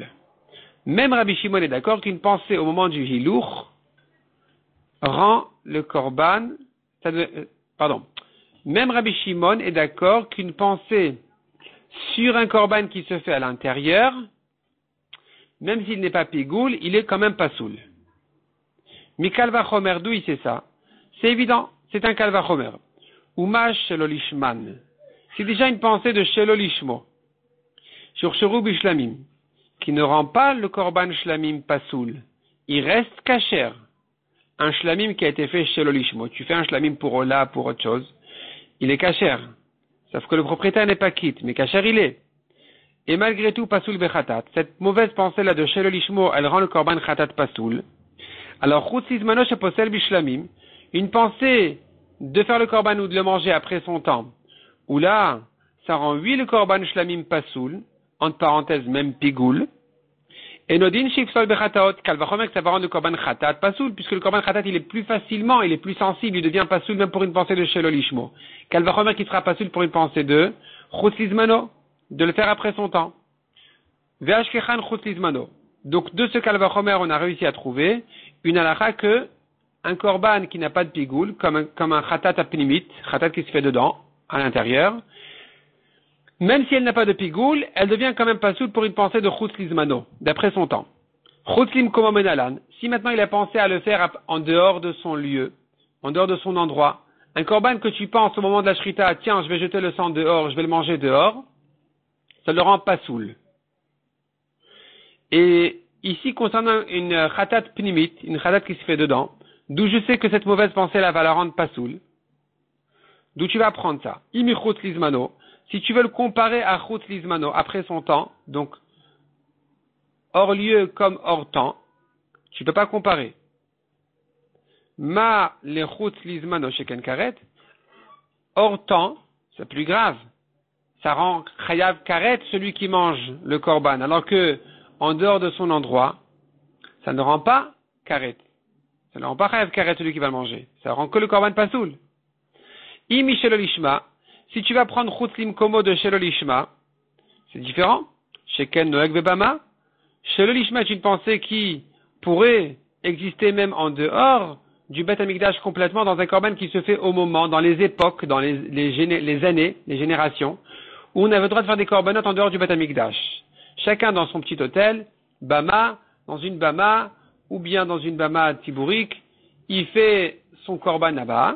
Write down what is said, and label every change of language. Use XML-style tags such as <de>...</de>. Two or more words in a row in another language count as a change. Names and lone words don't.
<fr>Même Rabbi Shimon est d'accord qu'une pensée au moment du hilour rend le korban, même Rabbi Shimon est d'accord qu'une pensée sur un korban qui se fait à l'intérieur, même s'il n'est pas pigoul, il est quand même pasoul.</fr> <he>מקל וחומר,</he> <fr>d'où il sait ça? C'est évident, c'est un</fr> <he>קל וחומר. ומה שלא לשמן.</he> <fr>C'est déjà une pensée de shelolishmo. Sur</fr> <he>שורוב שלמים,</he> <fr>qui ne rend pas le</fr> <he>קרבן שלמים</he> <fr>pasoul. Il reste kasher. Un shlamim qui a été fait shelolishmo. Tu fais un shlamim pour Ola, pour autre chose. Il est kasher. Sauf que le propriétaire n'est pas quitte, mais kasher il est. Et malgré tout,</fr> <he>פסול בחטאת.</he> <fr>Cette mauvaise pensée-là de shelolishmo, elle rend le</fr> <he>קרבן חטאת</he> <fr>pasoul. Alors,</fr> <he>חוץ לזמנו שפוסל בשלמים.</he> <fr>Une pensée de faire le korban ou de le manger après son temps. Ou là, ça rend le</fr> <he>קרבן שלמים</he> <fr>pasoul, entre parenthèses même pigoul.</fr> <he>אינו דין שיפסול בחטאות, קל וחומר,</he> <fr>ça va rendre le</fr> <he>קרבן חטאת</he> <fr>pasoul, puisque le</fr> <he>קרבן חטאת</he> <fr>il est plus sensible, il devient pasoul même pour une pensée de shelolishmo. Kalvachomek qui sera pasoul pour une pensée de chutzizmano, de le faire après son temps.</fr> <he>ואשכחן חוץ לזמנו.</he> <fr>Donc de ce kalvachomer, on a réussi à trouver une halakha que un korban qui n'a pas de pigoul, comme un</fr> <he>חטאת הפנימית,</he> <fr>chatat qui se fait dedans, à l'intérieur, même si elle n'a pas de pigoul, elle devient quand même pasoul pour une pensée de chutzlizmano, d'après son temps.</fr> <he>חוץ למקומו מנלן,</he> <fr>si maintenant il a pensé à le faire en dehors de son lieu, en dehors de son endroit, un korban que tu penses au moment de la shrita, tiens, je vais jeter le sang dehors, je vais le manger dehors, ça le rend pasoul. Et ici, concernant une</fr> <he>חטאת פנימית,</he> <fr>une chatat qui se fait dedans, d'où je sais que cette mauvaise pensée-là va la rendre pasoul, d'où tu vas apprendre ça?</fr> <he>אי מחוץ לזמנו,</he> <fr>si tu veux le comparer à chutzlizmano, après son temps, donc hors lieu comme hors temps, tu ne peux pas comparer.</fr> <he>מה לחוץ לזמנו שכן כרת,</he> <fr>hors temps, c'est plus grave. Ça rend</fr> <he>חייב כרת</he> <fr>celui qui mange le korban, alors que en dehors de son endroit, ça ne rend pas karet. Ça ne rend pas</fr> <he>חייב כרת</he> <fr>celui qui va le manger. Ça rend que le korban pasoul.</fr> <he>אי משלא לשמה,</he> <fr>si tu vas prendre</fr> <he>חוץ למקומו</he> <fr>de shelolishma, c'est différent.</fr> <he>שכן נוהג בבמה.</he> <fr>Shelolishma est une pensée qui pourrait exister même en dehors du Beth Amikdash complètement dans un korban qui se fait au moment, dans les époques, dans les années, les générations, où on avait le droit de faire des korbanot en dehors du Beth Amikdash. Chacun dans son petit hôtel, bama, dans une bama, ou bien dans une bama tibourique, il fait son korban là-bas.</fr>